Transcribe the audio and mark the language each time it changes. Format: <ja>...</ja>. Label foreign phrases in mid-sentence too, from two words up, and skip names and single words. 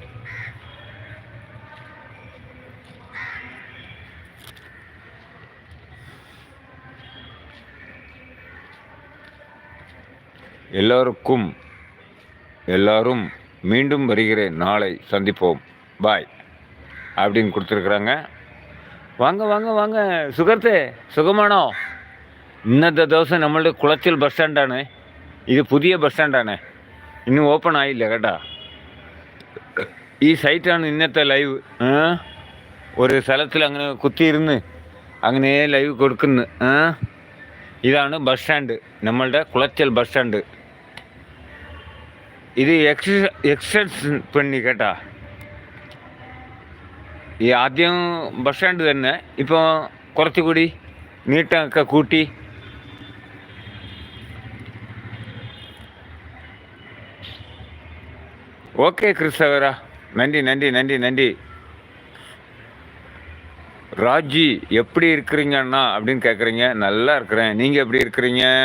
<ta>எல்லாரும் மீண்டும் வருகிறேன், நாளை சந்திப்போம், பாய் அப்படின்னு கொடுத்துருக்குறாங்க. வாங்க வாங்க வாங்க</ta> <ml>സുഹൃത്തേ, സുഖമാണോ? ഇന്നത്തെ ദിവസം നമ്മളുടെ കുളച്ചൽ ബസ് സ്റ്റാൻഡാണ്. ഇത് പുതിയ ബസ് സ്റ്റാൻഡാണ്, ഇന്നും ഓപ്പൺ ആയില്ല കേട്ടോ. ഈ സൈറ്റാണ് ഇന്നത്തെ ലൈവ്. ഒരു സ്ഥലത്തിൽ അങ്ങനെ കുത്തിയിരുന്ന് അങ്ങനെ ലൈവ് കൊടുക്കുന്നു. ഇതാണ് ബസ് സ്റ്റാൻഡ്, നമ്മളുടെ കുളച്ചൽ ബസ് സ്റ്റാൻഡ്. ഇത് എക്സ്റ്റൻഷൻ പണി കേട്ടാ. ഈ ആദ്യം ബസ് സ്റ്റാൻഡ് തന്നെ, ഇപ്പോൾ കുറച്ചുകൂടി നീട്ടമൊക്കെ കൂട്ടി.</ml> <ta>ஓகே கிறிஸ்தவரா, நன்றி நன்றி நன்றி நன்றி. ராஜி எப்படி இருக்கிறீங்க அண்ணா அப்படின்னு கேட்குறீங்க. நல்லா இருக்கிறேன், நீங்கள் எப்படி இருக்கிறீங்க?</ta>